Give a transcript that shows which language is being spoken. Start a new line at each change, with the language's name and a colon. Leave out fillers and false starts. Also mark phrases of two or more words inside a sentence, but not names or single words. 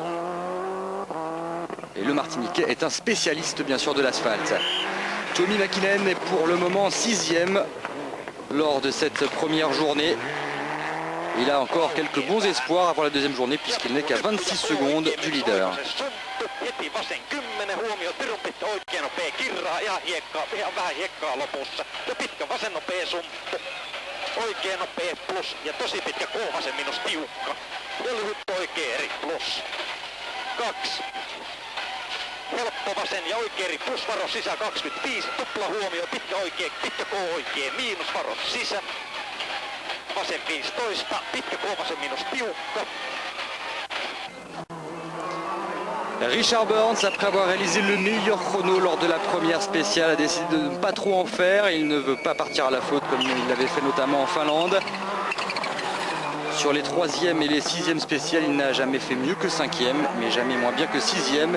French: Et le martiniquais est un spécialiste, bien sûr, de l'asphalte. Tommy Mäkinen est pour le moment 6e lors de cette première journée. Il a encore quelques bons espoirs avant la deuxième journée, puisqu'il n'est qu'à 26 secondes du leader.
Finnish: Heti vasen 10, huomio pirun pitkä oikein nopea kirraa, ihan vähän hiekkaa lopussa. Ja pitkä vasen nopea sumppu, oikein nopea plus ja tosi pitkä kolmasen miinus tiukka. Ja lyhyt oikea eri plus. 2. Helppo vasen ja oikea eri plus, varo sisä 25, tupla huomio, pitkä K oikein, miinus varo sisä. Vasen 15, pitkä kolmasen miinus tiukka.
French: Richard Burns, après avoir réalisé le meilleur chrono lors de la première spéciale, a décidé de ne pas trop en faire. Il ne veut pas partir à la faute comme il l'avait fait notamment en Finlande. Sur les 3e et les 6e spéciales, il n'a jamais fait mieux que 5e, mais jamais moins bien que 6e.